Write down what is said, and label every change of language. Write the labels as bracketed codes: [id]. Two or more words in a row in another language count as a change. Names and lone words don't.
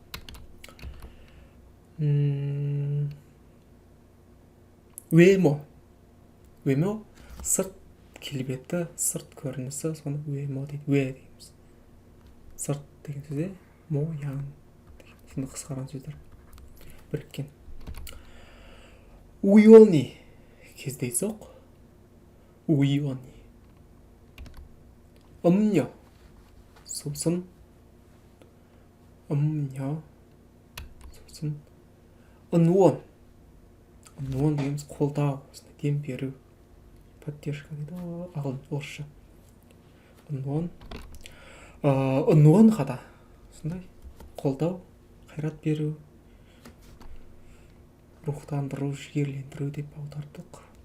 [kk] 외모 сырт келбеті, сырт көрінісі, соны 외모 дейді. Дейміз. Сырт деген сөзде мояң деген сонда қысқарған сөздер біріккен. 우연히 кездейсоқ, 우연히. 음료 сусын, сусын. 응원 дегеніміз қолдау, дем беру, поддержка дейді, ағылшын орысша. 응원하다 сондай қолдау, қайрат беру, рухтандыру, жігерлендіру деп аудардық.